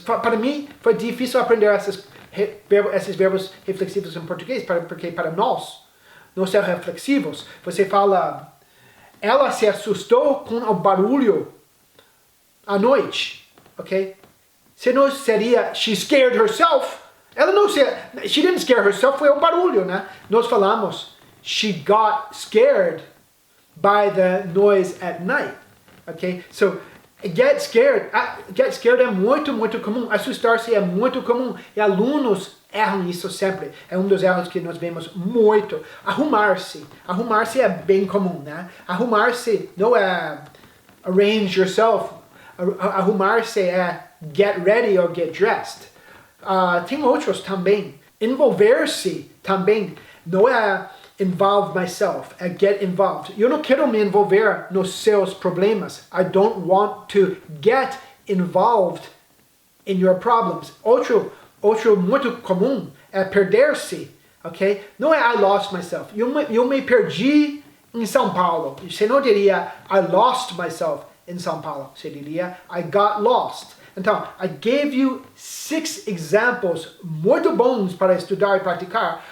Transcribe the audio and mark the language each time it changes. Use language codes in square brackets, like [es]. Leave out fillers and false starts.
[pt] Para mim, foi difícil aprender esses verbos reflexivos em português, porque para nós, não são reflexivos. Você fala, ela se assustou com o barulho à noite, ok? Se não seria, she scared herself. Ela não se, she didn't scare herself, foi o barulho, né? [en] Nós falamos, she got scared by the noise at night. Okay? [pt] So, get scared é muito comum. Assustar-se é muito comum. E alunos erram isso sempre. É um dos erros que nós vemos muito. Arrumar-se. Arrumar-se é bem comum, né? Arrumar-se não é arrange yourself. Arrumar-se é get ready or get dressed. Tem outros também. Envolver-se também não é involve myself, é get involved. Eu não quero me envolver nos seus problemas. [en] I don't want to get involved in your problems. [pt] Outro muito comum é perder-se, ok? Não é I lost myself. Eu me perdi em São Paulo. Você não diria I lost myself in São Paulo. Você diria I got lost. Então, I gave you 6 examples muito bons para estudar e praticar.